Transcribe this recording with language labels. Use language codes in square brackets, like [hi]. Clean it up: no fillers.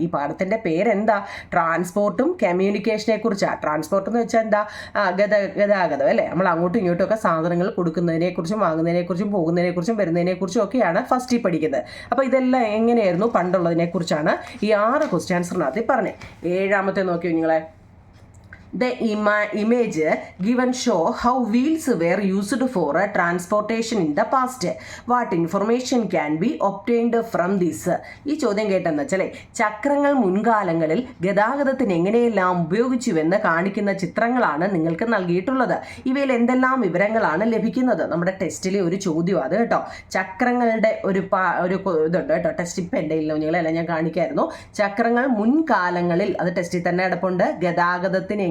[ml] ഈ പാഠത്തിൻ്റെ പേരെന്താ, ട്രാൻസ്പോർട്ടും കമ്മ്യൂണിക്കേഷനെ കുറിച്ചാണ്. ട്രാൻസ്പോർട്ട് എന്ന് വെച്ചാൽ എന്താ, ഗതാഗതം അല്ലേ. നമ്മൾ അങ്ങോട്ടും ഇങ്ങോട്ടും ഒക്കെ സാധനങ്ങൾ കൊടുക്കുന്നതിനെക്കുറിച്ചും വാങ്ങുന്നതിനെക്കുറിച്ചും പോകുന്നതിനെക്കുറിച്ചും വരുന്നതിനെക്കുറിച്ചും ഒക്കെയാണ് ഫസ്റ്റിൽ പഠിക്കുന്നത്. അപ്പോൾ ഇതെല്ലാം എങ്ങനെയായിരുന്നു പണ്ടുള്ളതിനെക്കുറിച്ചാണ് ഈ 6 ക്വസ്റ്റ്യൻസിനകത്ത് പറഞ്ഞത്. 7ാമത്തെ നോക്കിയോ നിങ്ങളെ. [en] The image given show how wheels were used for transportation in the past. What information can be obtained from this? [ml] ഈ ചോദ്യം കേട്ടെന്ന് വെച്ചാൽ ചക്രങ്ങൾ മുൻകാലങ്ങളിൽ ഗതാഗതത്തിന് എങ്ങനെയെല്ലാം ഉപയോഗിച്ചുവെന്ന് കാണിക്കുന്ന ചിത്രങ്ങളാണ് നിങ്ങൾക്ക് നൽകിയിട്ടുള്ളത്. ഇവയിൽ എന്തെല്ലാം വിവരങ്ങളാണ് ലഭിക്കുന്നത്? നമ്മുടെ ടെസ്റ്റിലെ ഒരു ചോദ്യം അത് കേട്ടോ. ചക്രങ്ങളുടെ ഒരു ഇതുണ്ട് കേട്ടോ. ടെസ്റ്റ് ഇപ്പം എൻ്റെ ഇല്ല കുഞ്ഞുങ്ങളെല്ലാം ഞാൻ കാണിക്കായിരുന്നു. ചക്രങ്ങൾ മുൻകാലങ്ങളിൽ, അത് ടെസ്റ്റിൽ തന്നെ കിടപ്പുണ്ട്. ഗതാഗതത്തിന്